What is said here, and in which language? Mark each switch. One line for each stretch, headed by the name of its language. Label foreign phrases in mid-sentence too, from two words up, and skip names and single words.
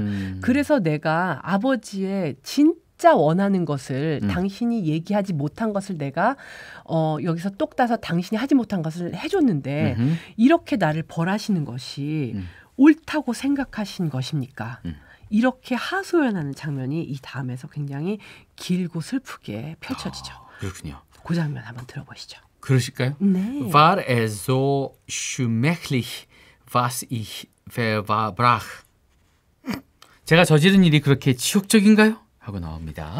Korean: 그래서 내가 아버지의 진짜 원하는 것을 당신이 얘기하지 못한 것을 내가 여기서 똑 따서 당신이 하지 못한 것을 해줬는데 이렇게 나를 벌하시는 것이 옳다고 생각하신 것입니까? 이렇게 하소연하는 장면이 이 다음에서 굉장히 길고 슬프게 펼쳐지죠. 그렇군요. 그 장면 한번 들어보시죠. 그러실까요? 네.
German: War so schmächlich, was ich verbrach.
Korean: 제가 저지른 일이 그렇게 치욕적인가요? 하고 나옵니다.